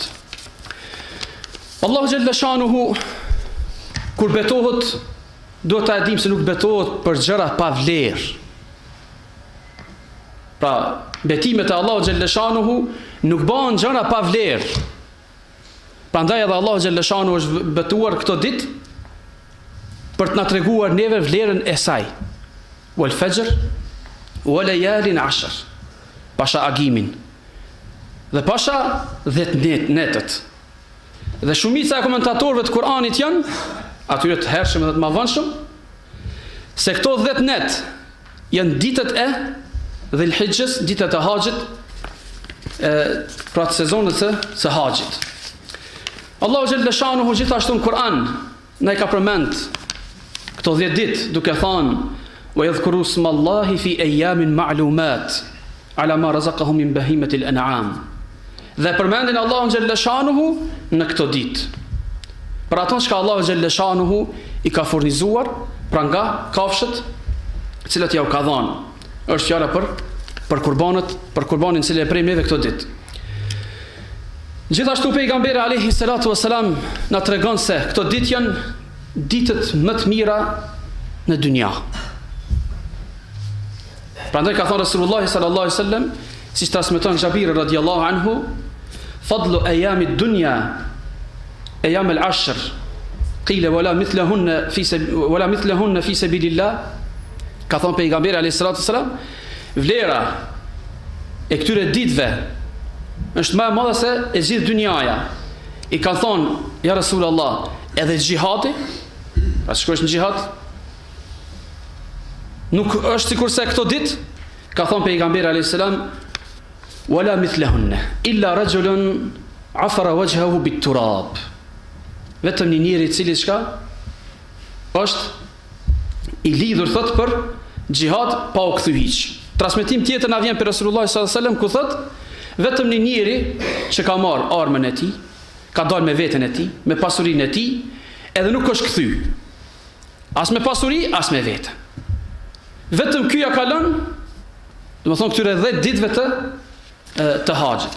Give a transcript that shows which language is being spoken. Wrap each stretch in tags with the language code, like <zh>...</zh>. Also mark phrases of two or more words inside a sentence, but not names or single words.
<sq>Allahu</sq> <ar>جل شأنه</ar> <sq>kur betohet, duhet ta dim se nuk betohet për gjëra pa vlerë. Pra, betimet e Allahu</sq> <ar>جل شأنه</ar> <sq>nuk bëhen gjëra pa vlerë. Prandaj edhe Allahu</sq> <ar>جل شأنه</ar> <sq>është betuar këto ditë për të na treguar neve vlerën e saj.</sq> <ar>والفجر وليال عشر.</ar> <sq>Pasha agimin. Dhe pasha 10 netët. Dhe shumica e komentatorëve të Kuranit janë, atyre të hershëm dhe të mëdhenshëm, se këto 10 net janë ditët e Dhul-Hijjes, ditët e haxhit, pra të sezonit të haxhit. Allahu</sq> <ar>جل شأنه</ar> <sq>gjithashtu në Kur'an na i ka përmend këto 10 ditë duke thënë</sq> <ar>ويذكروا اسم الله في أيام معلومات على ما رزقهم من بهيمة الأنعام.</ar> <sq>Dhe përmendin Allahu</sq> <ar>جل شأنه</ar> <sq>në këto ditë. Për ato që Allahu</sq> <ar>جل شأنه</ar> <sq>i ka furnizuar pra nga kafshët të cilat ja u ka dhënë. Është fjala për qurbanin që e prej neve këto ditë. Gjithashtu pejgamberi</sq> <ar>عليه الصلاة والسلام</ar> <sq>na tregon se këto ditë janë ditët më të mira në dynja. Prandaj ka thënë Rasulullah</sq> <ar>صلى الله عليه وسلم,</ar> <sq>siç transmeton Jabir</sq> <ar>رضي الله عنه, فضل أيام الدنيا أيام العشر قيل ولا مثلهن في سبيل الله.</ar> <sq>Ka thënë pejgamberi</sq> <ar>عليه الصلاة والسلام,</ar> <sq>vlera e këtyre ditëve është më e madhe se e gjithë dynjaja. I ka thonë, ja Rasulullah, edhe xhihadi, pra shkosh në xhihad, nuk është sikur se këto ditë, ka thonë pejgamberi</sq> <ar>عليه السلام, ولا مثلهن إلا رجل عفر وجهه بالتراب.</ar> <sq>Vetëm një njeri i cili çka është i lidhur thot për xhihad pa u kthy hiç. Transmetim tjetër na vjen për Rasulullah</sq> <ar>صلى الله عليه وسلم</ar> <sq>ku thot vetëm një njeri që ka marrë armën e tij, ka dalë me veten e tij, me pasurinë e tij, edhe nuk është kthy. As me pasuri, as me vete. Vetëm ky ja ka lënë, domethënë këtyre 10 ditëve të haxhit.</sq>